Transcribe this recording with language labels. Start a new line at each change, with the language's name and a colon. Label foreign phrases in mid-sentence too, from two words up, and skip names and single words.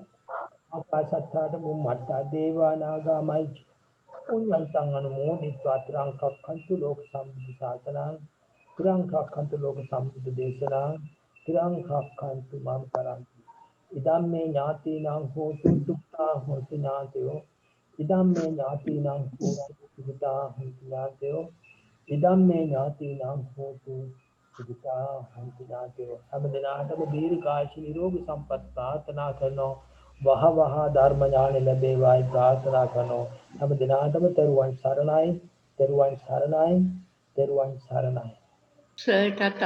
Pali: ආකාශත්තාට බුම්මත්තා දේවා නාග මහිච පුඤ්ඤන්තං අනුමෝදිत्वा තිරං කක්ඛන්තු ලෝක සම්බුද්ධ ශාසනං තිරං කක්ඛන්තු ලෝක සම්බුද්ධ දේශනං තිරං කක්ඛන්තු මම් කරන්ති. ඉදම්මේ ඥාතිනං හෝතු දුක්ඛා හෝති ඥාතයෝ. ඉදම්මේ ඥාතිනං හෝතු සුඛිතා හෝති ඥාතයෝ. ඉදම්මේ ඥාතිනං හෝතු සුඛිතා හෝති ඥාතයෝ.
Sinhala: හැමදෙනාටම දීර්ඝායුෂ නිරෝගී සම්පත් ප්‍රාර්ථනා කරනවා. වහ වහ ධර්ම ඥාන ලැබේවායි ප්‍රාර්ථනා කරනවා. හැමදෙනාටම තෙරුවන් සරණයි. තෙරුවන් සරණයි. තෙරුවන් සරණයි. සර්ටත්